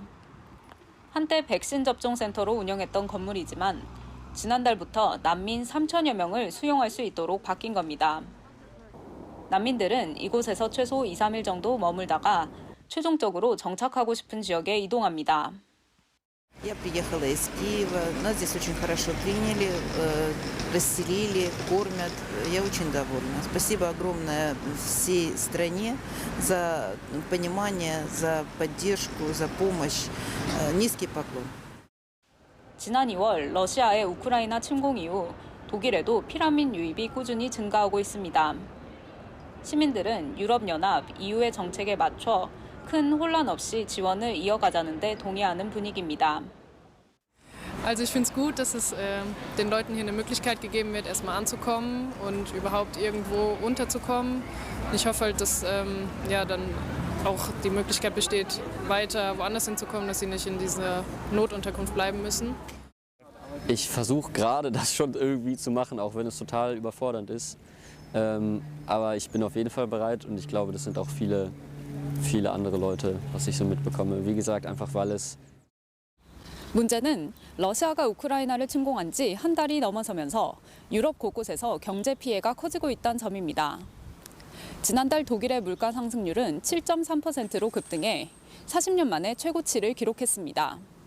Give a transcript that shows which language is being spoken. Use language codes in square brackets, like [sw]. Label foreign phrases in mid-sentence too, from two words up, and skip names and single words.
[ko] 한때 백신 접종 센터로 운영했던 건물이지만 지난달부터 난민 3천여 명을 수용할 수 있도록 바뀐 겁니다. 난민들은 이곳에서 최소 2, 3일 정도 머물다가 최종적으로 정착하고 싶은 지역에 이동합니다. [ru] Я приехала из Киева, нас здесь очень хорошо приняли, расселили, кормят. Я очень довольна. Спасибо огромное всей стране за понимание, за поддержку, за помощь. Низкий поклон. [ko] 지난 2월 러시아의 우크라이나 침공 이후 독일에도 피난민 유입이 꾸준히 증가하고 있습니다. 시민들은 유럽연합, EU의 정책에 맞춰 큰 혼란 없이 지원을 이어가자는 데 동의하는 분위기입니다. [de] Also ich finde es gut, dass es den Leuten hier eine Möglichkeit gegeben wird, erstmal anzukommen und überhaupt irgendwo unterzukommen. Ich hoffe halt, dass dann auch die Möglichkeit besteht, weiter woanders hinzukommen, dass sie nicht in dieser Notunterkunft bleiben müssen. Ich versuche gerade, das schon irgendwie zu machen, auch wenn es total überfordernd ist. Aber ich bin auf jeden Fall bereit und ich glaube, das sind auch viele andere Leute, was ich so mitbekomme. Wie gesagt, einfach weil es [ko] 문제는 러시아가 우크라이나를 침공한 지 한 달이 넘어서면서 유럽 곳곳에서 경제 피해가 커지고 있다는 점입니다. 지난달 독일의 물가 상승률은 7.3%로 급등해 40년 만에 최고치를 기록했습니다.